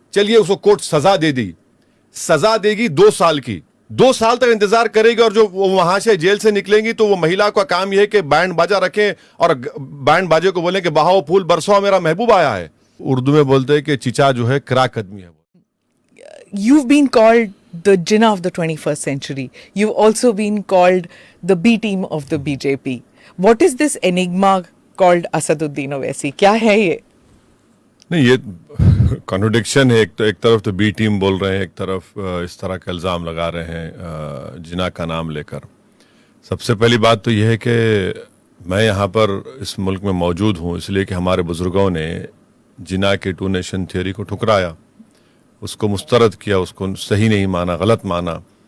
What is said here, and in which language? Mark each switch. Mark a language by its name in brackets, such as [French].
[Hindi] चलिए उसको कोर्ट सजा दे दी, सजा देगी 2 साल की, 2 साल तक इंतजार करेगी और जो वो वहां से जेल से निकलेंगी तो वो महिला का काम यह है कि बैंड बाजा रखें और बैंड बाजे को बोले कि बहाओ फूल बरसाओ मेरा महबूब आया है। उर्दू में बोलते हैं कि चिचा जो है क्राक आदमी है। [English] You've been called the Jinnah of the 21st century. You've also been called the B team of the BJP. What is this enigma called Asaduddin Owaisi? [Hindi] क्या है ये? नहीं, ये कॉन्ट्रडिक्शन है। एक तरफ तो बी टीम बोल रहे हैं, एक तरफ इस तरह का इल्ज़ाम लगा रहे हैं जिना का नाम लेकर। सबसे पहली बात तो यह है कि मैं यहाँ पर इस मुल्क में मौजूद हूँ इसलिए कि हमारे बुजुर्गों ने जिना के टू नेशन थियोरी को ठुकराया, उसको मुस्तरद किया, उसको सही नहीं माना, गलत माना।